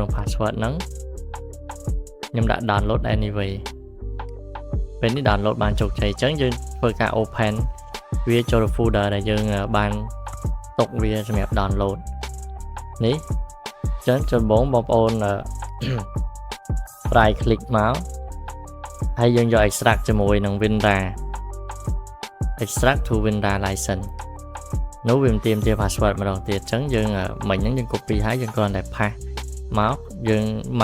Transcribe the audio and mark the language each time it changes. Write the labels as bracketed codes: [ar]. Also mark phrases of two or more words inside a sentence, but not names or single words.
[km] password ហ្នឹងខ្ញុំដាក់ [en] download anyway [km] ពេលនេះ download បានជោគជ័យអញ្ចឹងយើង ធ្វើការ open វាចូល folder ដែលយើងបានទុកវាសម្រាប់ download នេះអញ្ចឹងចម្បងបងប្អូន [en] right click [km] មកហើយយើងយក extract ជាមួយនឹង Winra [en] extract to Winra license [km] នោះវាទាមទារ password ម្ដងទៀតអញ្ចឹងយើងមិញហ្នឹងយើង copy ហើយយើងគ្រាន់តែ paste មកយើង